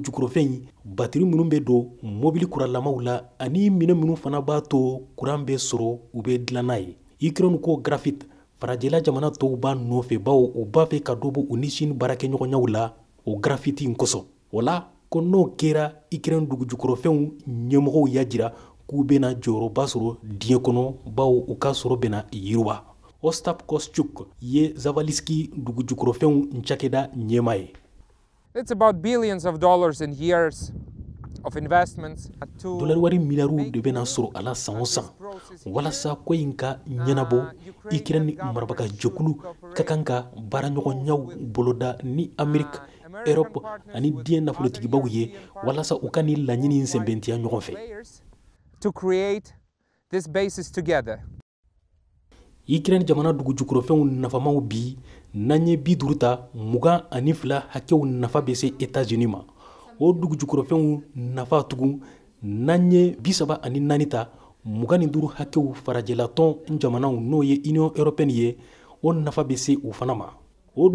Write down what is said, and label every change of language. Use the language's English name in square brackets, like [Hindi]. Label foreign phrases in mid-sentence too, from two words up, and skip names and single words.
[Bambara] jukɔrɔfɛn batiri minnu bɛ don mobili kuralamaw la ani minɛ minnu fana b'a to kuran bɛ sɔrɔ u bɛ dilan n'a ye Ukraine ko graphite farajɛla jamana tɔw b'a nɔfɛ bawo u b'a fɛ ka dɔ bɔ u ni Chine baarakɛɲɔgɔnyaw la o graphite in kosɔn wala ko n'o kɛra Ukraine dugu jukɔrɔfɛnw ɲɛmɔgɔw y'a jira k'u bɛna jɔyɔrɔba sɔrɔ diɲɛ kɔnɔ bawo u ka sɔrɔ bɛna yiriwa Ostap Kostyuk ye Zavaliski dugu jukɔrɔfɛnw cakɛda ɲɛma ye. [English] It's about billions of dollars in years of investments to [Bambara] dolari wari miliyariw de bɛna sɔrɔ a la san o san walasa ko in ka ɲɛnabɔ Ukraine marabagajɛkulu ka kan ka baaraɲɔgɔnyaw boloda ni Amerika Europe ani diɲɛ nafolotigibaw ye walasa u ka ni laɲini sɛnbɛntiya ɲɔgɔn fɛ. [English] to create this basis together. [Bambara] Ukraine jamana dugu jukɔrɔfɛnw nafamaw bi n'an ye 50 ta 22 hakɛw nafa bɛ se États-Unis ma o dugu jukɔrɔfɛnw nafa tugun n'an ye 34 ta 25 hakɛw farajɛlatɔn jamanaw n'o ye Union Européenne ye o nafa bɛ se u fana ma o